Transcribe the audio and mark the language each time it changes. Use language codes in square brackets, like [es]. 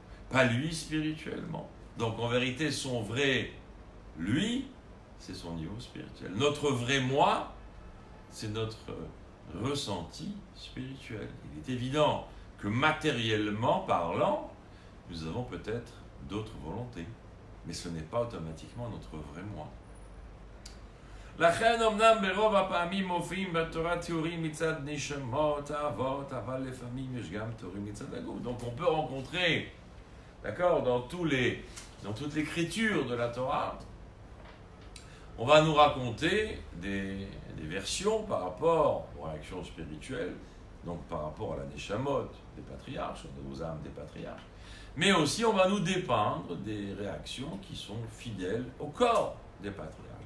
[fr] Pas lui spirituellement. Donc en vérité, son vrai lui, c'est son niveau spirituel. Notre vrai moi, c'est notre ressenti spirituel. Il est évident que matériellement parlant, nous avons peut-être d'autres volontés, mais ce n'est pas automatiquement notre vrai moi. [he] לכן אמנם ברוב הפעמים מופיעים בתורה תיאורים מצד נשמות, אהבות, אבל לפעמים יש גם תיאורים מצד הגוף. [fr] Donc on peut rencontrer, d'accord, dans toute l'écriture de la Torah, on va nous raconter des versions par rapport aux réactions spirituelles, donc par rapport à la Neshamot des patriarches, aux âmes des patriarches, mais aussi on va nous dépeindre des réactions qui sont fidèles au corps des patriarches.